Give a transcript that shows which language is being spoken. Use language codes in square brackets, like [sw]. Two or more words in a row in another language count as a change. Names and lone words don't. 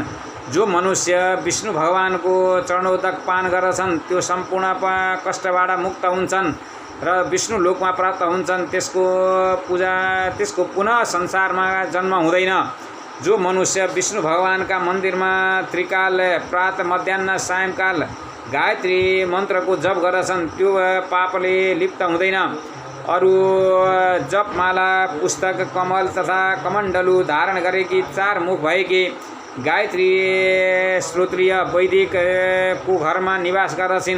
[ne] जो मनुष्य विष्णु भगवानको चरणोदक पान गर्दछन् त्यो सम्पूर्ण कष्टबाट मुक्त हुन्छन् र विष्णु लोकमा प्राप्त हुन्छन्। त्यसको पुनः संसारमा जन्म हुँदैन। जो मनुष्य विष्णु भगवानका मन्दिरमा त्रिकाल प्रातः मध्याह्न सायंकाल गायत्री मन्त्रको जप गर्दछन् त्यो पापले लिप्त हुँदैन। अरू जपमाला पुस्तक कमल तथा कमण्डलु धारण गरेकी 4 मुख भएकी गायत्री श्रोत्रिय वैदिक को घरमा निवास गर्दछिन्।